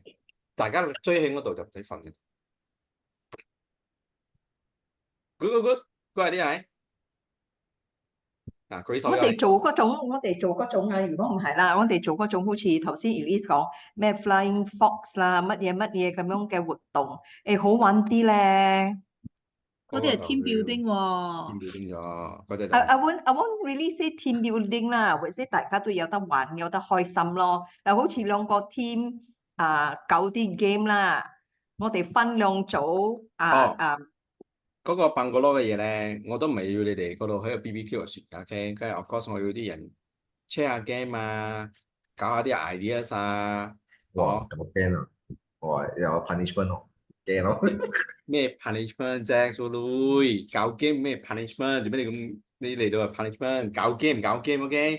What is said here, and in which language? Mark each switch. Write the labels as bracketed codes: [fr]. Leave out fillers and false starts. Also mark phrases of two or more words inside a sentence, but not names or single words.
[yue] 大家追喺嗰度就唔使瞓嘅。good， 啲係。 嗱，舉手我有嚟。哋做嗰種，我哋做嗰種啊，如果唔係啦，我哋做嗰種好似頭先 Elise 講咩 Flying Fox 啦，乜嘢乜嘢咁樣嘅活動，好玩啲咧。嗰啲係 team 要 building 喎。 [en] team building [yue] 咗，嗰隻就 [en] I won't really say team building 啦，或者大家都有得玩，有得開心咯。 [yue] 好似兩個 team 搞啲 game 啦，我哋分兩組哦嗰個笨角攞嘅嘢咧，我都唔係要你哋嗰度喺度 BBQ 嚟説㗎，OK？跟住 [en] of course [yue] 我要啲人 share 下 game 啊，搞下啲 ideas 啊，哇，咁驚啊！我話有 punishment 喎，驚咯。咩 punishment 啫，蘇女搞 game 咩 punishment？做咩你嚟到係 punishment？搞 game 唔搞 game，OK？